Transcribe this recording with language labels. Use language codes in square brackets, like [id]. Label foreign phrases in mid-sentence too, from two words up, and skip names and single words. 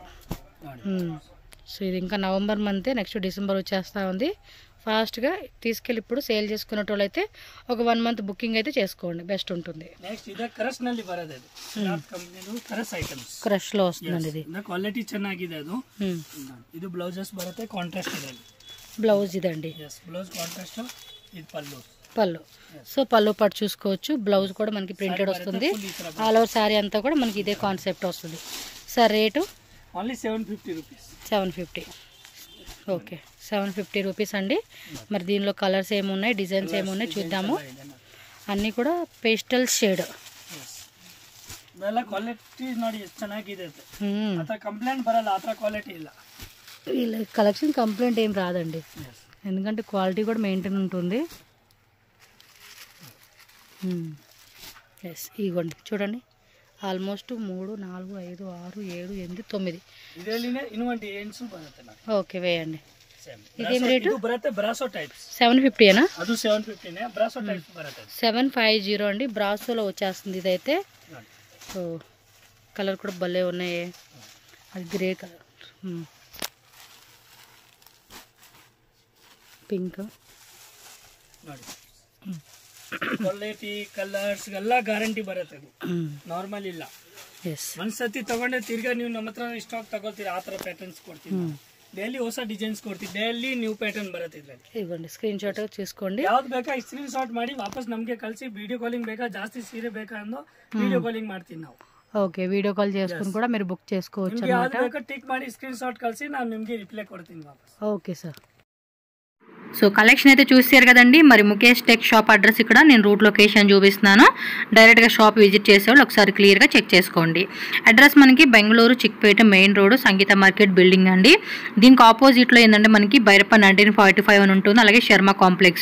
[te] సో ఇది ఇంకా నవంబర్ మంతే, [en] next December [te] వచ్చేస్తూ ఉంది. ఫాస్ట్గా తీసుకెళ్ళి ఇప్పుడు సేల్ చేసుకునేటోళ్ళు అయితే ఒక [en] 1 month booking [te] అయితే చేసుకోండి, బెస్ట్ ఉంటుంది. క్రష్లో వస్తుందండి ఇది. [kn] క్వాలిటీ ಚೆನ್ನಾಗಿದೆ. ಅದು ಇದು ಬ್ಲೌಸಸ್ ಬರುತ್ತೆ ಕಾಂಟ್ರಾಸ್ಟ್ ಇದೆ. [te] బ్లౌజ్ ఇదండి, [en] blouse contrast. [te] ఇది పళ్ళు. సో పళ్ళు పట్టు చూసుకోవచ్చు. బ్లౌజ్ కూడా మనకి ప్రింటెడ్ వస్తుంది. [en] all over saree [te] అంతా కూడా మనకి ఇదే కాన్సెప్ట్ వస్తుంది. సార్ రేటు [en] only 750 rupees. [te] 750. ఓకే, [en] 750 rupees [te] అండి. మరి దీనిలో కలర్స్ ఏమున్నాయి, డిజైన్స్ ఏమున్నాయి చూద్దాము. అన్నీ కూడా [en] pastel shade. [kn] ಕ್ವಾಲಿಟಿ ನೋಡಿ ಎಷ್ಟು ಚೆನ್ನಾಗಿದೆ. ಕಂಪ್ಲೇಂಟ್ ಬರಲ್ಲ, ಆ ಥರ ಕ್ವಾಲಿಟಿ ಇಲ್ಲ. [te] వీళ్ళ [en] collection complaint [te] ఏం రాదండి, ఎందుకంటే క్వాలిటీ కూడా మెయింటైన్ ఉంటుంది. ఎస్, ఇవ్వండి చూడండి. ఆల్మోస్ట్ 3, 4, 5, 6, 7, 8, 9. [kn] ಇದರಲ್ಲಿನೇ ಇನ್ನೊಂದು ಡಿಸೈನ್ಸ್ ಬರುತ್ತೆ. [te] ఓకే వేయండి. ఇదేం రేటు? [kn] ಇದು ಬರುತ್ತೆ [en] Braso types [te] 750 ఏనా? [kn] ಅದು 750 ನೇ [en] Braso types [kn] ಬರುತ್ತೆ [te] 750 అండి బ్రాసోలో వచ్చేస్తుంది ఇదైతే. సో కలర్ కూడా భలే ఉన్నాయి. అది [en] grey colour, [te] పింక్ [kn] ನೋಡಿ. [en] quality colours [kn] ಎಲ್ಲ ಗ್ಯಾರಂಟಿ ಬರುತ್ತೆ. ಅದು ನಾರ್ಮಲ್ ಇಲ್ಲ. ಒಂದ್ಸತಿ ತಗೊಂಡೆ ತಿರ್ಗಾ ನೀವು ನಮ್ಮ ಹತ್ರ ಸ್ಟಾಕ್ ತಗೋತೀರಾ, ಆ ತರ ಪ್ಯಾಟರ್ನ್ಸ್ ಕೊಡ್ತೀವಿ. డైలీ ಹೊಸ ಡಿಸೈನ್ಸ್ ಕೊಡ್ತೀವಿ. [en] daily new pattern [kn] ಬರುತ್ತೆ ಇದರಲ್ಲಿ. [te] ఇవ్వండి, [en] screen shot [te] చేసుకోండి. [kn] ಯಾವ್ದು ಬೇಕಾ [en] screen shot [kn] ಮಾಡಿ ವಾಪಸ್ ನಮಗೆ ಕಳಿಸಿ. [en] video calling [kn] ಬೇಕಾ, ಜಾಸ್ತಿ ಸೀರೆ ಬೇಕಾ ಅಂದು [en] video calling [kn] ಮಾಡ್ತೀವಿ ನಾವು. [te] ఓకే, [en] video call [te] చేసుకుని కూడా మీరు బుక్ చేసుకోవచ్చు [kn] ನಿಮಗೆ [te] అన్నమాట. [kn] ಯಾವ್ದು ಬೇಕಾ ಟಿಕ್ ಮಾಡಿ [en] screen shot [kn] ಕಳಿಸಿ, ನಾನು ನಿಮಗೆ ರಿಪ್ಲೈ ಕೊಡ್ತೀನಿ ವಾಪಸ್. [en] okay sir. [te] సో కలెక్షన్ అయితే చూసారు కదండి. మరి ముఖేష్ టెక్ షాప్ అడ్రస్ ఇక్కడ నేను [en] route location [te] చూపిస్తున్నాను. డైరెక్ట్గా [en] shop visit [te] చేసేవాళ్ళు ఒకసారి క్లియర్గా చెక్ చేసుకోండి. అడ్రస్ మనకి బెంగళూరు చిక్పేట [en] main road [te] సంగీత [en] market building [te] అండి. దీనికి ఆపోజిట్లో ఏంటంటే మనకి బైరప్ప 1945 అని ఉంటుంది, అలాగే శర్మ కాంప్లెక్స్.